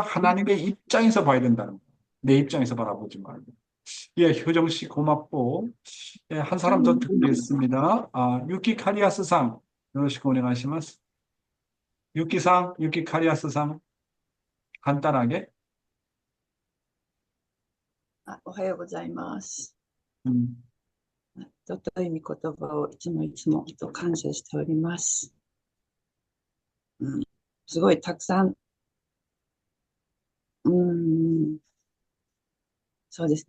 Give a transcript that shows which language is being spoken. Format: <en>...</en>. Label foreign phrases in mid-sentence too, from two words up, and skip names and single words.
<ko>하나님의 입장에서 봐야 된다는 거예요. 내 입장에서 바라보지 말고. 예, 효정 씨 고맙고, 예, 한 사람 더 듣겠습니다. 유키 카리아스상,</ko> <ja>よろしくお願いします.</ja> <ko>유키 카리아스상, 간단하게.</ko> <ja>おはようございます。 음, 尊い御言葉をいつもいつもと感謝しております。すごいたくさん、そうですね。</ja>